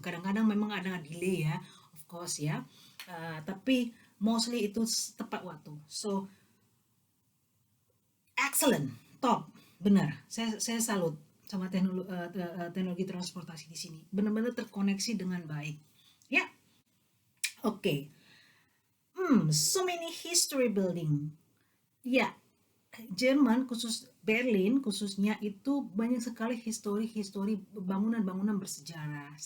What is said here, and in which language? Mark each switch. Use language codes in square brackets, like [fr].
[id] Kadang-kadang memang ada delay ya, [en] of course [id] ya. Tapi mostly itu tepat waktu. [en] So excellent, top, [id] benar. Saya salut sama teknologi transportasi di sini. Benar-benar terkoneksi dengan baik. Ya, oke. Okay. [en] So many history building. [id] Ya, Jerman khusus Berlin khususnya itu banyak sekali histori-histori bangunan-bangunan bersejarah.